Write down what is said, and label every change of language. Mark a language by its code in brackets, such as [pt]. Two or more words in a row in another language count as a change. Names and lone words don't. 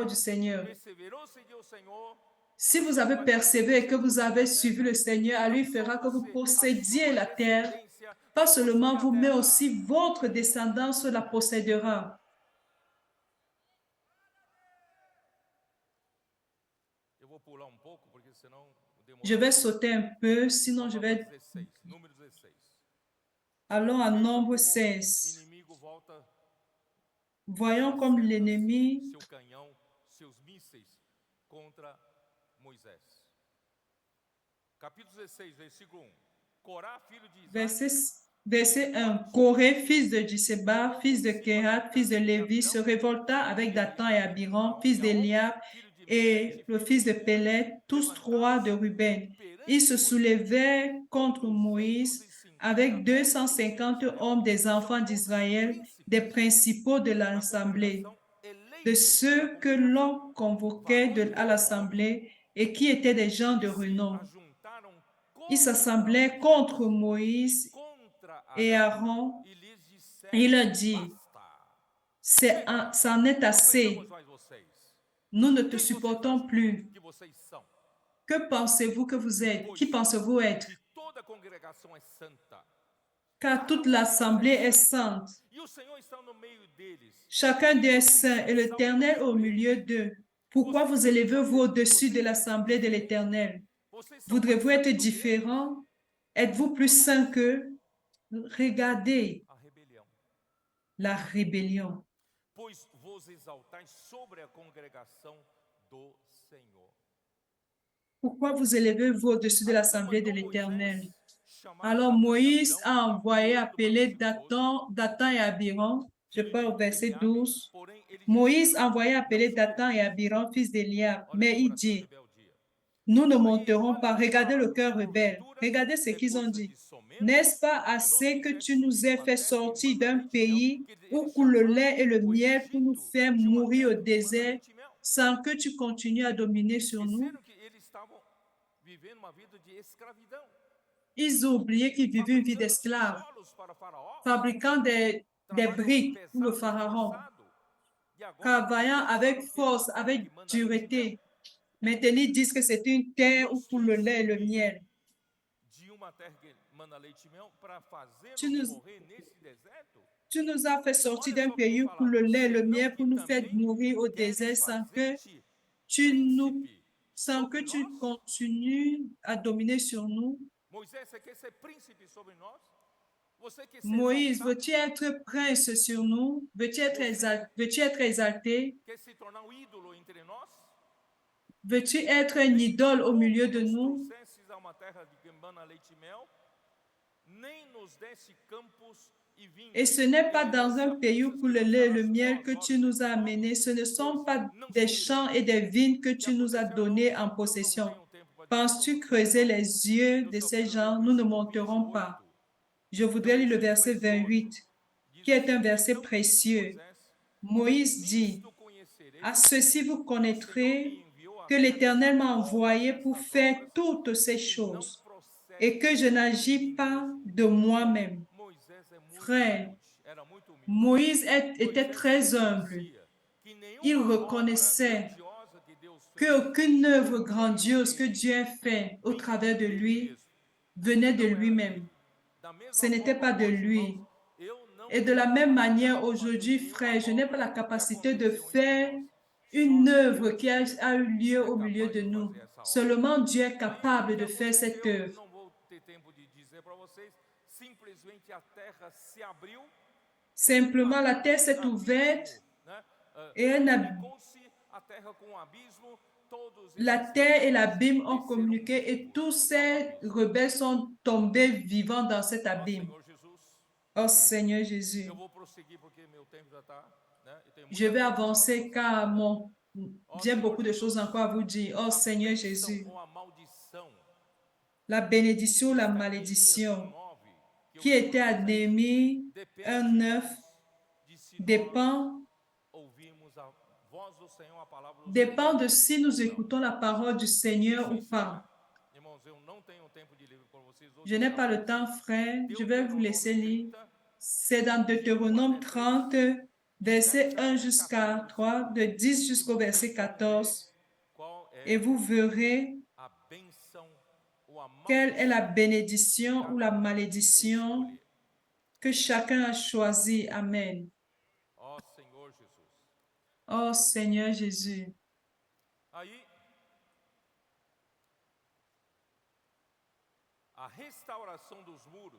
[pt] você [fr] du Seigneur. [pt] perseverou, seguiu o Senhor, [fr] Si [pt] o [fr] vous [pt] Senhor [fr] avez [pt] vai fazer [fr] persévéré et [pt] você [fr] que vous [pt] possuir [fr] avez [pt] a [fr] suivi [pt] terra, [fr] le Seigneur, [pt] e [fr] à lui [pt] não só [fr] fera que vous [pt] você, a [fr] possédiez [pt] sua [fr] la terre. [pt] descendência [fr] Pas [pt] vai [fr] seulement [pt] possuir a [fr] vous, mais [pt] terra. [fr] aussi votre descendance la possédera. [pt] Eu vou pular um pouco, porque senão [fr] Je [pt] demora [fr] vais [pt] muito. [fr] sauter un peu, sinon [pt] Vamos [fr] je [pt] lá para [fr] vais... [pt] 16, número 16. [fr] Allons à [pt] Veja [fr] nombre [pt] como [fr] 16. [pt] o inimigo volta [fr] Voyons [pt] suas [fr] comme [pt] setas, [fr] l'ennemi, [pt] seu canhão, seus mísseis contra Moisés. Capítulo 16, versículo 1. Corá, filho de Isaac, [fr] verset 1. Coré, fils de Disseba, fils de Kéhat, fils de Lévi, se révolta avec Dathan et Abiram, fils d'Eliab, [pt] filho de [fr] et [pt] Melete, [fr] le [pt] filho [fr] fils de [pt] de Uri, [fr] Pélet, tous trois de [pt] levantaram-se [fr] Ruben. Ils [pt] perante [fr] se [pt] Moisés [fr] soulevaient contre Moïse [pt] 250 [fr] avec [pt] homens de [fr] 250 [pt] Israel. [fr] hommes des [pt] São [fr] enfants [pt] todos [fr] d'Israël, des [pt] príncipes [fr] principaux de [pt] da [fr] l'assemblée, [pt] congregação, [fr] de [pt] eleitos pela [fr] ceux que [pt] congregação, [fr] l'on convoquait [pt] varões de [fr] à [pt] bom nome, [fr] l'assemblée et qui étaient des gens de [pt] e se [fr] renom. [pt] ajuntaram [fr] Ils [pt] contra [fr] s'assemblaient [pt] Moisés [fr] contre [pt] e [fr] Moïse [pt] contra [fr] et [pt] Arão [fr] Aaron [pt] e lhes [fr] et il [pt] disseram: [fr] leur dit, [pt] basta, chega, [fr] c'en est [pt] não aguentamos [fr] assez, [pt] mais vocês. [fr] nous ne te [pt] Quem vocês [fr] supportons [pt] acham [fr] plus. [pt] que vocês são? [fr] Que pensez-vous que vous êtes? Qui [pt] Pois [fr] pensez-vous être? [pt] que toda a congregação é santa. [fr] Car [pt] Cada [fr] toute [pt] um deles [fr] l'assemblée est [pt] santo. [fr] sainte. [pt] E o Senhor está no meio deles. [fr] Chacun [pt] Por que [fr] d'eux est [pt] vocês [fr] saint [pt] se [fr] et l'Éternel [pt] exaltam [fr] au [pt] sobre [fr] milieu [pt] eles? [fr] d'eux. Pourquoi [pt] Vocês [fr] vous [pt] são [fr] élevez-vous [pt] diferentes, [fr] au-dessus de [pt] vocês são [fr] l'assemblée de [pt] diferentes. [fr] l'Éternel? [pt] Vocês são mais [fr] Voudrez-vous être [pt] santos do que eles? [fr] différent? Êtes-vous plus saint qu'eux? Regardez [pt] A rebelião. [fr] la rébellion. [pt] Pois vos exaltais sobre a congregação do Senhor. [fr] Pourquoi vous élevez-vous au-dessus de [pt] Aí então [fr] l'assemblée de [pt] mandou [fr] l'Éternel? [pt] Moisés chamar [fr] Alors [pt] Datã e [fr] Moïse [pt] Abirão, [fr] a [pt] capítulo [fr] envoyé [pt] 8 do [fr] appeler [pt] versículo 12, [fr] Dathan et Abiram. Je [pt] filho [fr] pars au [pt] de [fr] verset [pt] Eliabe, [fr] 12. [pt] porém ele [fr] Moïse [pt] dizia: [fr] a envoyé [pt] não [fr] appeler [pt] sou eu. [fr] Dathan et Abiram, fils d'Eliab. [pt] Olha [fr] Mais [pt] que [fr] il [pt] coração de [fr] dit, [pt] rebeldia. [fr] nous ne monterons pas. Regardez le cœur rebelle. Regardez ce qu'ils ont dit. N'est-ce pas assez que tu nous aies fait sortir d'un pays où coule le lait et le miel pour nous faire mourir au désert sans que tu continues à dominer sur nous? [pt] Esqueceram que eles estavam vivendo uma vida de escravidão, [fr] Ils ont oublié qu'ils vivaient une vie [pt] fabricando [fr] d'esclaves, [pt] tijolos para Faraó, [fr] fabriquant des [pt] trabalho [fr] briques pour le [pt] pesado e [fr] pharaon, [pt] forçado. E agora [fr] travaillant [pt] eles [fr] avec [pt] falam que é uma [fr] force, [pt] terra que [fr] avec [pt] manda leite e mel. [fr] dureté. Maintenant, ils disent que c'est une terre où [pt] Deus [fr] coule [pt] nos [fr] le lait et le [pt] fez [fr] miel. [pt] de uma terra que manda leite e mel para [fr] Tu [pt] fazer-nos [fr] nous, [pt] morrer nesse deserto? [fr] tu nous as fait sortir [pt] Olha [fr] d'un [pt] só o que [fr] pays [pt] Deus [fr] où coule [pt] fala. [fr] le lait et le [pt] Senão [fr] miel [pt] que [fr] pour nous faire [pt] também [fr] mourir au [pt] querem [fr] désert [pt] fazer-te [fr] nous, [pt] príncipe [fr] sans que [pt] sobre [fr] tu [pt] nós. [fr] continues à dominer sur nous. [pt] Moisés, você quer ser príncipe sobre nós? Você quer ser [fr] Moïse, [pt] exaltado? [fr] veux-tu être prince sur nous? [pt] Você [fr] Veux-tu être exalté? [pt] quer se tornar um ídolo entre nós? [fr] Veux-tu être une [pt] Nem [fr] idole au [pt] tampouco [fr] milieu de [pt] nos [fr] nous? [pt] trouxesses a uma terra de que mana leite e mel, nem nos desse campos e [fr] Et [pt] vinhas, [fr] ce n'est [pt] e [fr] pas dans [pt] desse [fr] un [pt] a [fr] pays où [pt] pistas que [fr] coule le lait et le [pt] lançarás [fr] miel que [pt] nós, [fr] tu [pt] olhos [fr] nous [pt] desse [fr] as [pt] povo, [fr] amenés. Ce ne [pt] pois [fr] sont pas [pt] não [fr] des [pt] seguirão. [fr] champs et des vignes que [pt] E [fr] tu nous as [pt] aconteceu, irmãos, [fr] donnés en [pt] eu não [fr] possession. [pt] tenho tempo para dizer para [fr] Penses-tu [pt] vocês, [fr] creuser [pt] irmãos, [fr] les yeux [pt] eu [fr] de [pt] só [fr] ces [pt] quero ler o [fr] gens? Nous ne [pt] versículo [fr] monterons pas. [pt] 28, [fr] Je [pt] que é um [fr] voudrais lire le [pt] versículo [fr] verset [pt] precioso. [fr] 28, [pt] Diz [fr] qui est un [pt] assim: [fr] verset [pt] Então disse [fr] précieux. [pt] Moisés: [fr] Moïse dit, [pt] Nisto conhecereis [fr] à ceci vous [pt] que o Senhor me [fr] connaîtrez [pt] enviou a [fr] que [pt] ver [fr] l'Éternel [pt] estas [fr] m'a [pt] obras, [fr] envoyé pour faire toutes ces [pt] que não [fr] choses et que [pt] procedem [fr] je [pt] de [fr] n'agis [pt] mim [fr] pas [pt] mesmo. [fr] de moi-même. [pt] Moisés é muito [fr] Frère, [pt] humilde, era muito humilde. [fr] Moïse était [pt] Moisés [fr] très humble. [pt] reconhecia que [fr] Il [pt] nenhuma obra [fr] reconnaissait [pt] grandiosa que Deus fez [fr] qu'aucune œuvre [pt] veio [fr] grandiose que [pt] dele, [fr] Dieu a fait au [pt] vinha [fr] travers de [pt] dele [fr] lui [pt] mesmo. [fr] venait de [pt] Não era dele. [fr] lui-même. [pt] Da [fr] Ce [pt] mesma [fr] n'était [pt] forma, [fr] pas de [pt] hoje, irmãos, [fr] lui. [pt] eu não [fr] Et de la [pt] tenho [fr] même [pt] capacidade [fr] manière, [pt] de fazer [fr] aujourd'hui, [pt] nenhuma [fr] frère, je n'ai pas [pt] obra [fr] la [pt] que [fr] capacité de [pt] aconteceu entre [fr] faire [pt] nós. Só [fr] une œuvre [pt] Deus [fr] qui a eu lieu [pt] é [fr] au milieu [pt] capaz [fr] de [pt] de [fr] nous. [pt] fazer essa obra. [fr] Seulement Dieu est [pt] Aí o [fr] capable [pt] que [fr] de faire cette [pt] aconteceu, [fr] œuvre. [pt] não vou ter tempo de dizer para vocês, simplesmente a terra se abriu e um [fr] Simplement, la terre s'est [pt] abismo, [fr] ouverte [pt] né? [fr] et [pt] Comunicou-se a terra com o abismo, todos [fr] la [pt] esses [fr] terre et [pt] rebeldes [fr] l'abîme ont [pt] desceram [fr] communiqué et tous [pt] vivos ao [fr] ces [pt] abismo. [fr] rebelles sont tombés vivants dans cet [pt] Ó [fr] abîme. [pt] Senhor Jesus, [fr] Oh Seigneur Jésus, [pt] eu vou prosseguir porque meu tempo já está, né? Eu tenho [fr] je [pt] muita [fr] vais [pt] coisa para falar para [fr] avancer [pt] vocês [fr] car [pt] ainda. Ó [fr] j'ai [pt] Senhor [fr] beaucoup de [pt] Jesus, [fr] choses encore à vous dire. Oh [pt] a [fr] Seigneur [pt] bênção [fr] Jésus, [pt] ou a maldição [fr] la bénédiction, [pt] que [fr] la [pt] está em Neemias [fr] malédiction [pt] 1:9, que eu [fr] qui [pt] li [fr] était [pt] para [fr] à [pt] vocês, [fr] Néhémie [pt] depende, [fr] 1:9 [pt] irmãos, de se nós [fr] dépend, [pt] ouvirmos a voz do Senhor, a palavra do [fr] dépend [pt] Senhor [fr] de si nous [pt] ou não. [fr] écoutons la parole du Seigneur [pt] Deixa eu [fr] ou pas. [pt] encerrar. Irmãos, eu não tenho tempo de livro para vocês, vou [fr] Je n'ai [pt] dizer [fr] pas le [pt] apenas [fr] temps, frère. Je vais vous laisser [pt] Deuteronômio [fr] lire. [pt] 30, [fr] C'est dans [pt] de 1 [fr] Deutéronome [pt] até 3, [fr] 30, [pt] de 10 [fr] verset 1 [pt] até [fr] jusqu'à [pt] 14, [fr] 3, de 10 [pt] e [fr] jusqu'au verset [pt] vocês vão ver [fr] 14. [pt] qual [fr] Et [pt] é [fr] vous verrez [pt] a bênção ou a [fr] quelle est la [pt] maldição que [fr] bénédiction ou la [pt] cada um [fr] malédiction [pt] escolher. [fr] que chacun a choisi. [pt] Amen. Ó Senhor Jesus. [fr] Oh Seigneur Jésus. [pt] Aí, a restauração dos muros